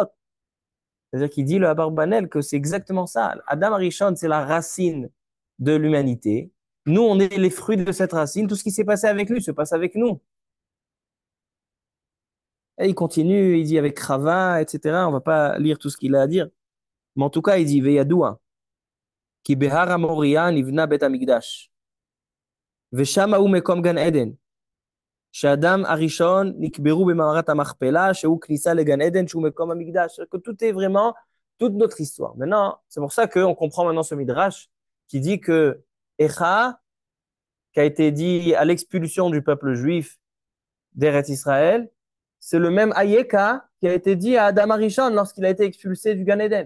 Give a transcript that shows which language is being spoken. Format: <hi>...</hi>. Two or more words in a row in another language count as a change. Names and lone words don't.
<fr>C'est-à-dire qu'il dit le Abarbanel que c'est exactement ça. Adam Arishon, c'est la racine de l'humanité. Nous, on est les fruits de cette racine. Tout ce qui s'est passé avec lui se passe avec nous. Et il continue, il dit avec Chava, etc. On va pas lire tout ce qu'il a à dire. Mais en tout cas, il dit</fr> <he>וידוע, כי בהר מוריה נבנה בית המקדש. ושם הוא מקום גן עדן, שאדם הראשון נקברו במערת המכפלה, שהוא כניסה לגן עדן, שהוא מקום המקדש.</he> <fr>Que tout est vraiment toute notre histoire. Maintenant, c'est pour ça qu'on comprend maintenant ce midrash qui dit que Echa, qui a été dit à l'expulsion du peuple juif d'Eretz Israël, c'est le même Ayeka qui a été dit à Adam Arishon lorsqu'il a été expulsé du Gan Eden.</fr>